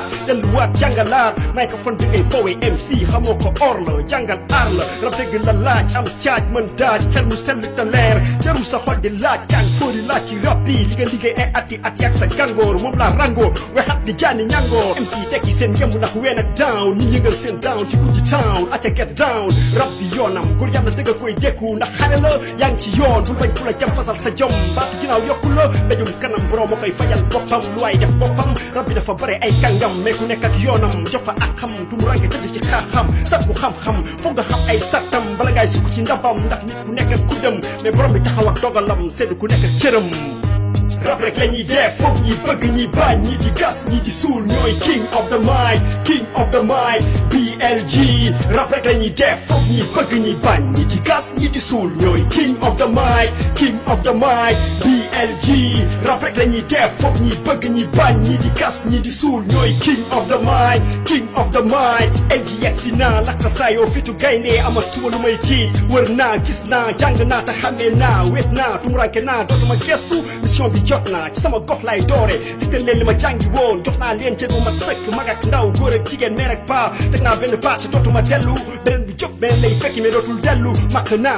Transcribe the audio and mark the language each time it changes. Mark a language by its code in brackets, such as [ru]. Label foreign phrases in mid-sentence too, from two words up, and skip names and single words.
[wo] delluwaat jàngalaat microphone bi ngay fowe MC xamoo ko or la jàngal aar la rap dégg la laaj am caaj mën daaj xel mu sell te leer jarul sa xol di laaj kàng fóori laaj ci rap bi li nga liggéey ay ati at yàgg sa gàngoor moom laa rangoor wexat di jaani ñangoor MC tekki seen yemb ndax weena down ñi yëngal seen down ci guddi town aca [en] get down [wo] rap di yoonam góor yàlla dëgg koy dékku ndax xale la yaa ngi ci yoon bul bañ ku la jam fasal sa jom baatu ginnaaw yokku la dajum kanam borom moo koy fajal boppam lu waay def boppam rap bi dafa bare ay kàngam mais ku nekk ak yoonam jox ko ak xam tumurange tëdd ci xaaxam sakku xam-xam foog nga xam ay sattam bala ngay sukk ci ndabam ndax nit ku nekk ak ku dem mais borom bi taxaw ak dogalam seddu ku nekk ak cëram rap rek lañuy def foog ñi bëgg ñi bañ ñi di gas ñi di suul ñooy [en] king of the mic [wo] BLG rap rek lañuy def foog ñi bëgg ñi bañ ñi di gas ñi di suul ñooy [en] king of the [wo] mic BLG rap rek lañuy def foog ñi bëgg ñi bañ ñi di gas ñi di suul ñooy [en] king of the mic [wo] LG yegsi naa lakka saayoo fitu gaynde amatuma lu may tiit wër naa gis naa jàng naa te xamee naa wet naa tumuranke naa dootuma gestu mission bi jot naa ci sama gox lay doore dikkal leen li ma jàngi woon jox naa leen cër bu mat sëkk mag ak ndaw góor ak jigéen meer ak paa teg naa benn baat ci dootuma dellu beneen bi jóg beneen lay fekki mais dootul dellu màkk naa